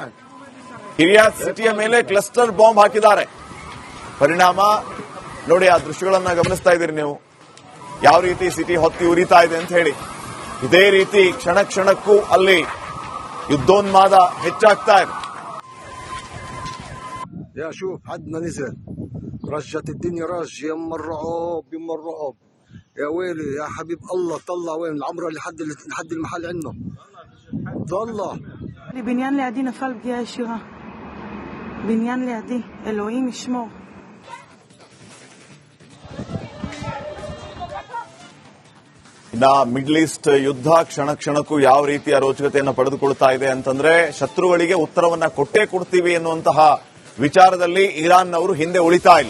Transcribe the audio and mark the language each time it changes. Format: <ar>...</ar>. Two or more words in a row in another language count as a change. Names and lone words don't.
<kn>ಕಿರಿಯಾತ್ ಸಿಟಿಯ ಮೇಲೆ</kn> <en>cluster bomb</en> <kn>ಹಾಕಿದ್ದಾರೆ. ಪರಿಣಾಮ ನೋಡಿ, ಆ ದೃಶ್ಯಗಳನ್ನ ಗಮನಿಸ್ತಾ ಇದ್ದೀರಿ ನೀವು, ಯಾವ ರೀತಿ ಸಿಟಿ ಹೊತ್ತಿ ಉರಿತಾ ಇದೆ ಅಂತ ಹೇಳಿ. ಇದೇ ರೀತಿ ಕ್ಷಣ ಕ್ಷಣಕ್ಕೂ ಅಲ್ಲಿ ಯುದ್ಧೋನ್ಮಾದ ಹೆಚ್ಚಾಗ್ತಾ ಇದೆ.</kn> <ar>يا شوف حدنا نزل رجت الدنيا رج يما الرعب يما الرعب يا ويلي يا حبيب الله طلع وين العمره لحد المحل عنه طلع</ar> <he>בניין לידי נפל פגיעה ישירה. בניין לידי, אלוהים ישמור.</he> <kn>ಇನ್ನ ಮಿಡ್ಲ್ ಈಸ್ಟ್ ಯುದ್ಧ ಕ್ಷಣ ಕ್ಷಣಕ್ಕೂ ಯಾವ ರೀತಿಯ ರೋಚಕತೆಯನ್ನು ಪಡೆದುಕೊಳ್ತಾ ಇದೆ ಅಂತಂದ್ರೆ, ಶತ್ರುಗಳಿಗೆ ಉತ್ತರವನ್ನ ಕೊಟ್ಟೇ ಕೊಡ್ತೀವಿ ಎನ್ನುವಂತಹ ವಿಚಾರದಲ್ಲಿ ಇರಾನ್ನವರು ಹಿಂದೆ ಉಳಿತಾ ಇಲ್ಲ.</kn>